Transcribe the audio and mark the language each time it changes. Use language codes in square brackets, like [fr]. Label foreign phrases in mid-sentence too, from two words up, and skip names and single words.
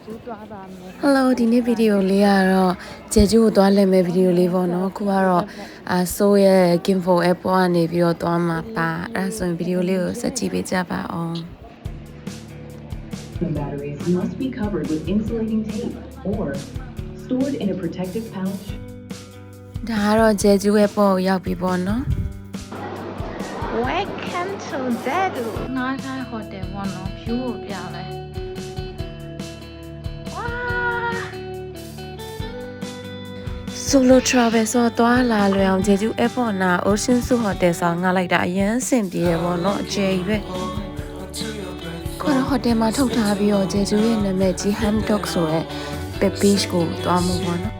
[my] Hello ဒီနေ့ဗီဒီယိုလေးကတော့ဂျေဂျူကိုသွားလည်မဲ့ဗီဒီယိုလေးပေါ့နော်ခုကတော့ဆိုးရဲ့ Kinfo Airport ကနေပြီးတော့သွားမှာပါအဲ့ဒါဆိုရင်ဗီဒီယိုလေးကိုဆက်ကြည့်ပေးကြပါအောင် [en] The batteries must be covered with insulating tape or stored in a protective pouch. [my] ဒါကတော့ဂျေဂျူ Airport ကိုရောက်ပြီပေါ့နော် [en] Welcome to Jeju [my] နိုင်တိုင်းဟိုတယ်ပေါ့နော် view ကိုပြလဲ [en] Solo travel [my] ဆိုတော့သွားလာလွယ်အောင်ဂျေဂျူ Airport နာ Ocean Zoo Hotel ဆောင်ငှားလိုက်တာအရင်အဆင်ပြေရပေါ့နော်အကျယ်ကြီးပဲခေါ်တော့ hotel မှာထုတ်ထားပြီးတော့ဂျေဂျူရဲ့နာမည်ကြီး Hamdok ဆိုတဲ့ beach ကိုသွားမှုပေါ့နော်